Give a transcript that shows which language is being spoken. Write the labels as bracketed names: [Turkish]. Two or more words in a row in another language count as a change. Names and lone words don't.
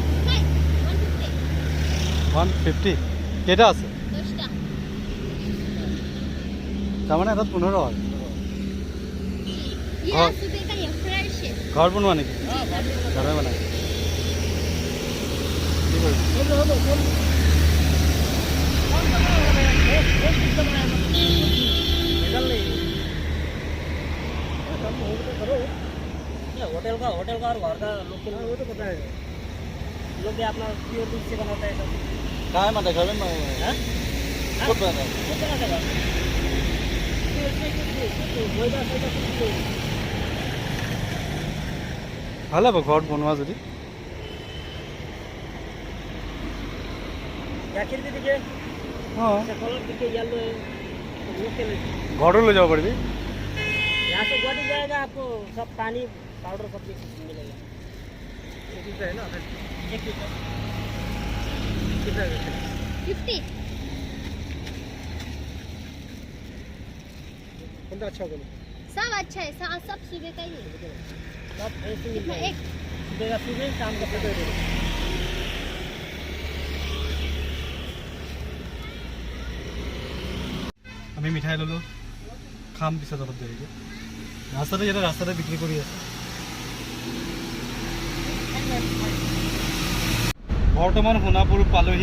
[Assamese] 150। কেইটা আছে? তাৰমানে এটাত 15 হয়। ঘৰত বনোৱা নেকি? ঘৰে বনাই। কি কৰিছ? [Hindi] होटल का और घर का लोकल, वो तो पता है। लोग भी अपना प्योर दूध से बनाता है सब। कहाँ है? मतलब घर में खुद बनाता है? खुद बनाता है। [Assamese] ভাল হ'ব ঘৰত বনোৱা যদি। [Hindi] गाखिर भी दिखे, हाँ, कलर दिखे येलो है, लोकल है। घरों ले जाओ पड़ेगी। यहाँ से गुवाहाटी जाएगा, आपको सब पानी पाउडर सब मिलेगा। 1 लीटर है ना? 1 लीटर कितना है? 50। कौन सा अच्छा बोलो? सब अच्छा है, सब सुबह का ही है। सब ऐसे मिलता है। एक सुबह का सुबह, शाम का पेपर दे दो। [Assamese] আমি মিঠাই ল'লোঁ, খাম পিছত অলপ দেৰিকৈ। ৰাস্তাতে বিক্ৰী কৰি আছে। বৰ্তমান সোণাপুৰ পালোহি।